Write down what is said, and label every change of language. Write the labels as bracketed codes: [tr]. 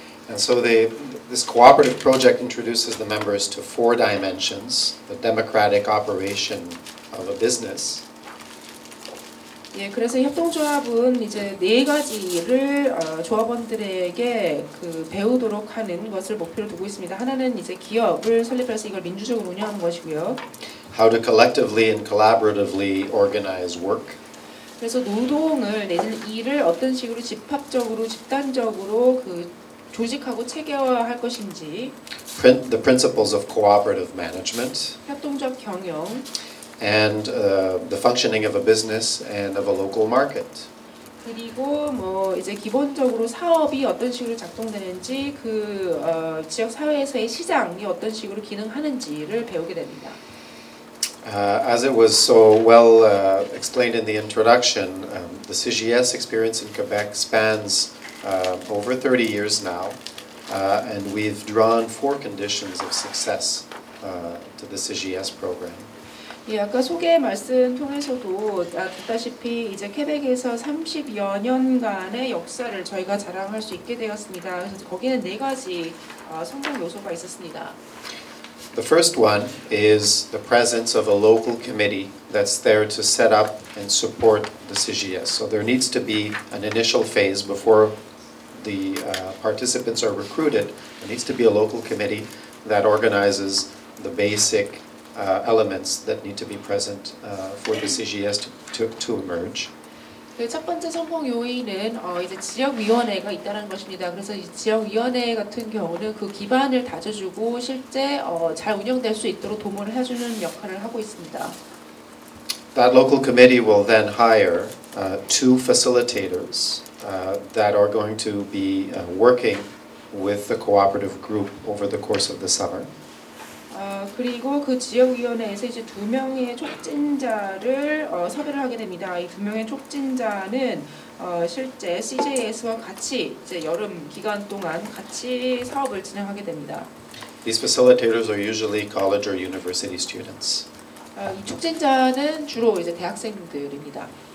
[en] And so this cooperative project introduces the members to 4 dimensions: the democratic operation of a business. [ko] 예, 그래서 협동조합은 이제 4가지를 조합원들에게 그 배우도록 하는 것을 목표로 두고 있습니다. 하나는 이제 기업을 설립해서 이걸 민주적으로 운영하는 것이고요. [en] How to collectively and collaboratively organize work. [ko] 그래서 노동을 내지는 일을 어떤 식으로 집합적으로 집단적으로 그 조직하고 체계화할 것인지. [en] The principles of cooperative management. [ko] 협동조합 경영. [en] And the functioning of a business and of a local market. [ko] 그리고 뭐 이제 기본적으로 사업이 어떤 식으로 작동되는지 그 지역 사회에서의 시장이 어떤 식으로 기능하는지를 배우게 됩니다. [en] As it was so well explained in the introduction, the CGS experience in Quebec spans over 30 years now, and we've drawn 4 conditions of success to the CGS program. [ko] 예, 아까 소개 말씀 통해서도 듣다시피 이제 퀘벡에서 30여 년간의 역사를 저희가 자랑할 수 있게 되었습니다. 그래서 거기는 4가지 성공 요소가 있었습니다. [en] The first one is the presence of a local committee that's there to set up and support the CGS. So there needs to be an initial phase before the participants are recruited. There needs to be a local committee that organizes the basic elements that need to be present for the CGS to emerge. [ko] 첫 번째 성공 요인은 이제 지역위원회가 있다는 것입니다. 그래서 이 지역위원회 같은 경우는 그 기반을 다져주고 실제 잘 운영될 수 있도록 도모를 해주는 역할을 하고 있습니다. [en] That local committee will then hire 2 facilitators that are going to be working with the cooperative group over the course of the summer. [ko] 그리고 그 지역위원회에서 이제 2명의 촉진자를 섭외를 하게 됩니다. 이 2명의 촉진자는 실제 CJS와 같이 이제 여름 기간 동안 같이 사업을 진행하게 됩니다. [en] These facilitators are usually college or university students. [ko] 이 촉진자는 주로 이제 대학생들입니다.